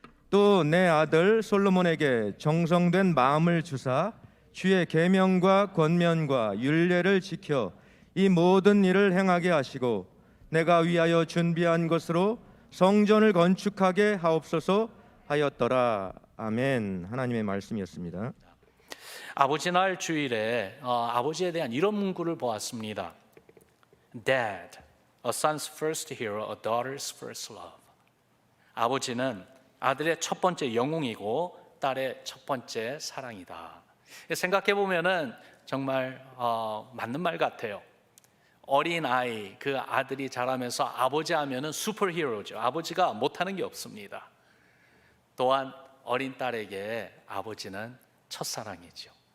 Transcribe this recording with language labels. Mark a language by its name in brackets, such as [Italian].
[Korean] 또 내 아들 솔로몬에게 정성된 마음을 주사 주의 계명과 권면과 율례를 지켜 이 모든 일을 행하게 하시고 내가 위하여 준비한 것으로 성전을 건축하게 하옵소서 하였더라. 아멘. 하나님의 말씀이었습니다. 아버지 날 주일에 아버지에 대한 이런 문구를 보았습니다. [English] Dad, a son's first hero, a daughter's first love. [Korean] 아버지는 아들의 첫 번째 영웅이고 딸의 첫 번째 사랑이다. 생각해 보면은 정말 맞는 말 같아요. 어린 아이, 그 아들이 자라면서 아버지 하면은 슈퍼히어로죠. 아버지가 못하는 게 없습니다. 또한 어린 딸에게 아버지는 첫사랑이죠.